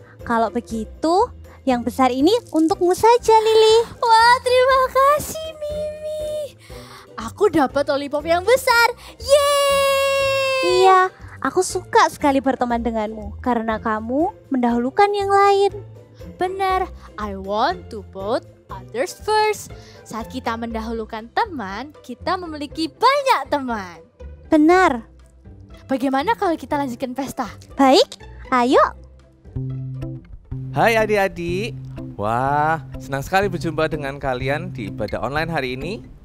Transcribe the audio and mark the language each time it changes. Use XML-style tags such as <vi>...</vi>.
<id>Kalau begitu, yang besar ini untukmu saja, Lili. Wah, terima kasih Mimi. Aku dapat lollipop yang besar. Yeay. Iya, aku suka sekali berteman denganmu karena kamu mendahulukan yang lain. Benar,</id> <en>I want to put others first.</en> <id>Saat kita mendahulukan teman, kita memiliki banyak teman. Benar. Bagaimana kalau kita lanjutkan pesta? Baik, ayo. Hai adik-adik. Wah, senang sekali berjumpa dengan kalian di ibadah online hari ini.</id>